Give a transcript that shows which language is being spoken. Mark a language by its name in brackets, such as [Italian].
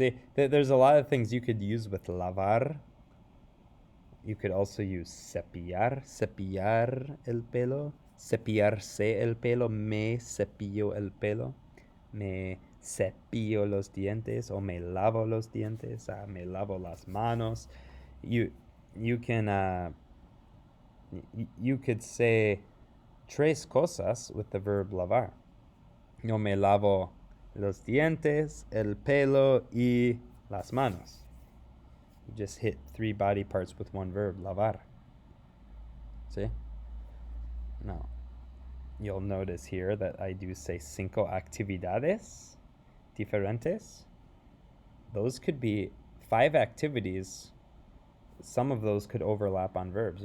[English] See, there's a lot of things you could use with lavar. You could also use [Spanish] cepillar el pelo. Cepillarse el pelo, me cepillo el pelo, me cepillo los dientes, o me lavo los dientes, me lavo las manos. [English] You can you could say [Spanish] 3 cosas [English] with the verb lavar. [Spanish] Yo me lavo los dientes, el pelo, y las manos. [English] You just hit 3 body parts with one verb, lavar. See? Now, you'll notice here that I do say [Spanish] 5 actividades diferentes. [English] Those could be 5 activities. Some of those could overlap on verbs.